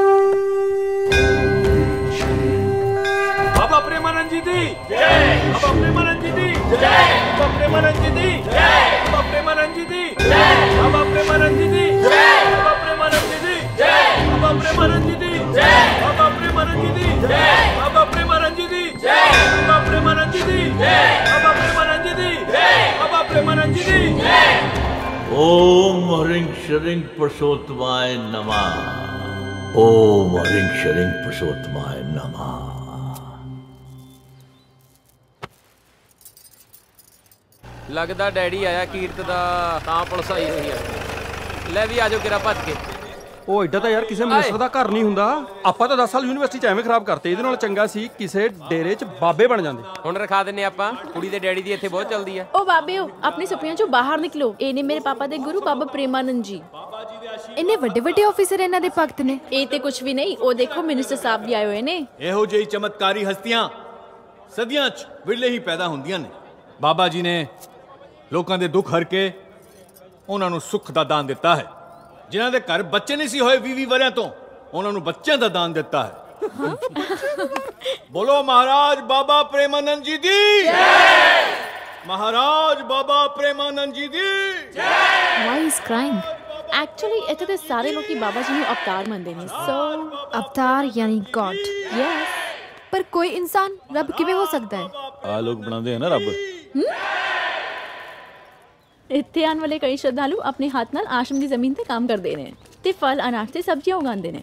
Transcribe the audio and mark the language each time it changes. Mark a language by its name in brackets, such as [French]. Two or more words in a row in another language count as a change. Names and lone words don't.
[Punjabi] ਬਾਬਾ ਪ੍ਰੇਮਾਨੰਦ ਜੀ ਦੀ ਜੈ, ਬਾਬਾ ਪ੍ਰੇਮਾਨੰਦ ਜੀ ਦੀ ਜੈ, ਬਾਬਾ ਪ੍ਰੇਮਾਨੰਦ ਜੀ ਦੀ ਜੈ, ਬਾਬਾ ਪ੍ਰੇਮਾਨੰਦ ਜੀ ਦੀ ਜੈ, ਬਾਬਾ ਪ੍ਰੇਮਾਨੰਦ ਜੀ ਦੀ ਜੈ, ਬਾਬਾ ਪ੍ਰੇਮਾਨੰਦ ਜੀ ਦੀ ਜੈ, ਬਾਬਾ ਪ੍ਰੇਮਾਨੰਦ ਜੀ ਦੀ ਜੈ, ਬਾਬਾ ਪ੍ਰੇਮਾਨੰਦ ਜੀ ਦੀ ਜੈ, ਬਾਬਾ ਪ੍ਰੇਮਾਨੰਦ ਜੀ ਦੀ ਜੈ, ਬਾਬਾ ਪ੍ਰੇਮਾਨੰਦ ਜੀ ਦੀ ਜੈ, ਬਾਬਾ ਪ੍ਰੇਮਾਨੰਦ ਜੀ ਦੀ ਜੈ, ਬਾਬਾ ਪ੍ਰੇਮਾਨੰਦ ਜੀ ਦੀ ਜੈ। [Sanskrit] ओम ह्रीं श्रीं पुरुषोत्तमाय नमः। ओम ह्रीं श्रीं पुरुषोत्तमाय नमः। [Punjabi] ਲੱਗਦਾ ਡੈਡੀ ਆਇਆ ਕੀਰਤ ਦਾ, ਤਾਂ ਪੁਲਿਸ ਆਈ ਹੋਈ ਆ। ਲੈ ਵੀ ਆਜੋ ਕਿਰਾ ਭੱਜ ਕੇ। ਉਹ ਐਡਾ ਤਾਂ ਯਾਰ ਕਿਸੇ ਮਿਨਿਸਟਰ ਦਾ ਘਰ ਨਹੀਂ ਹੁੰਦਾ। ਆਪਾਂ ਤਾਂ 10 ਸਾਲ ਯੂਨੀਵਰਸਿਟੀ 'ਚ ਐਵੇਂ ਖਰਾਬ ਕਰਤੇ, ਇਹਦੇ ਨਾਲ ਚੰਗਾ ਸੀ ਕਿਸੇ ਡੇਰੇ 'ਚ ਬਾਬੇ ਬਣ ਜਾਂਦੇ। ਹੁਣ ਰਖਾ ਦਿੰਨੇ ਆਪਾਂ, ਕੁੜੀ ਦੇ ਡੈਡੀ ਦੀ ਇੱਥੇ ਬਹੁਤ ਚੱਲਦੀ ਆ। ਓ ਬਾਬੇਓ, ਅਪਣੀ ਸੁਪਨਿਆਂ ਚੋਂ ਬਾਹਰ ਨਿਕਲੋ। ਇਹ ਨੇ ਮੇਰੇ ਪਾਪਾ ਦੇ ਗੁਰੂ ਬਾਬਾ ਪ੍ਰੇਮਾਨੰਦ ਜੀ। ਇੰਨੇ ਵੱਡੇ ਵੱਡੇ ਆਫੀਸਰ ਇਹਨਾਂ ਦੇ ਭਗਤ ਨੇ। ਇਹ ਤੇ ਕੁਝ ਵੀ ਨਹੀਂ, ਉਹ ਦੇਖੋ ਮਿਨਿਸਟਰ ਸਾਹਿਬ ਵੀ ਆਏ ਹੋਏ ਨੇ। ਇਹੋ ਜਿਹੀ ਚਮਤਕਾਰੀ ਹਸਤੀਆਂ ਸਦੀਆਂ 'ਚ ਵਿਰਲੇ ਹੀ ਪੈਦਾ ਹੁੰਦੀਆਂ ਨੇ। ਬਾਬਾ ਜੀ ਨੇ ਲੋਕਾਂ ਦੇ ਦੁੱਖ ਹਰ ਕੇ ਉਹਨਾਂ ਨੂੰ ਸੁੱਖ ਦਾ ਦਾਨ ਦਿੱਤਾ ਹੈ। ਜਿਨ੍ਹਾਂ ਦੇ ਘਰ ਬੱਚੇ ਨਹੀਂ ਸੀ ਹੋਏ 20 ਵਰਿਆਂ ਤੋਂ, ਉਹਨਾਂ ਨੂੰ ਬੱਚਿਆਂ ਦਾ ਦਾਨ ਦਿੱਤਾ ਹੈ। ਬੋਲੋ ਮਹਾਰਾਜ ਬਾਬਾ ਪ੍ਰੇਮਾਨੰਦ ਜੀ ਦੀ ਜੈ, ਮਹਾਰਾਜ ਬਾਬਾ ਪ੍ਰੇਮਾਨੰਦ ਜੀ ਦੀ ਜੈ। [English] Why is crying? [Punjabi] ਐਕਚੁਅਲੀ ਇੱਥੇ ਤੇ ਸਾਰੇ ਲੋਕੀ ਬਾਬਾ ਜੀ ਨੂੰ ਅਵਤਾਰ ਮੰਨਦੇ ਨੇ। ਸੋ ਅਵਤਾਰ ਯਾਨੀ ਗॉड। ਯੈਸ, ਪਰ ਕੋਈ ਇਨਸਾਨ ਰੱਬ ਕਿਵੇਂ ਹੋ ਸਕਦਾ ਹੈ? ਆ ਲੋਕ ਬਣਾਉਂਦੇ ਆ ਨਾ ਰੱਬ। ਇੱਥੇ ਆਉਣ ਵਾਲੇ ਕਈ ਸ਼ਰਧਾਲੂ ਆਪਣੇ ਹੱਥ ਨਾਲ ਆਸ਼ਰਮ ਦੀ ਜ਼ਮੀਨ ਤੇ ਕੰਮ ਕਰਦੇ ਨੇ ਤੇ ਫਲ, ਅਨਾਜ ਤੇ ਸਬਜ਼ੀਆਂ ਉਗਾਉਂਦੇ ਨੇ।